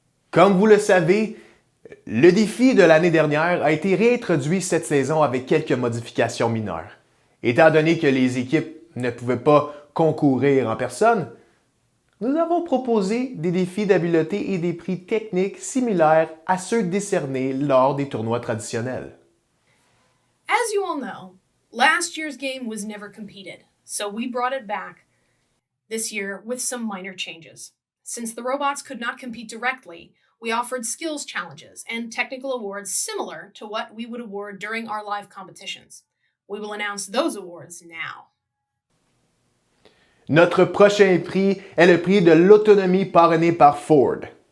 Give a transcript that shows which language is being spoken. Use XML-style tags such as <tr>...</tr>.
<fr>Comme vous le savez, le défi de l'année dernière a été réintroduit cette saison avec quelques modifications mineures. Étant donné que les équipes ne pouvaient pas concourir en personne, nous avons proposé des défis d'habileté et des prix techniques similaires à ceux décernés lors des tournois traditionnels.</fr> <en>As you all know, last year's game was never competed, so we brought it back this year with some minor changes. Since the robots could not compete directly, we offered skills challenges and technical awards similar to what we would award during our live competitions. We will announce those awards now.</en> <fr>Notre prochain prix est le prix de l'autonomie parrainé par Ford.</fr>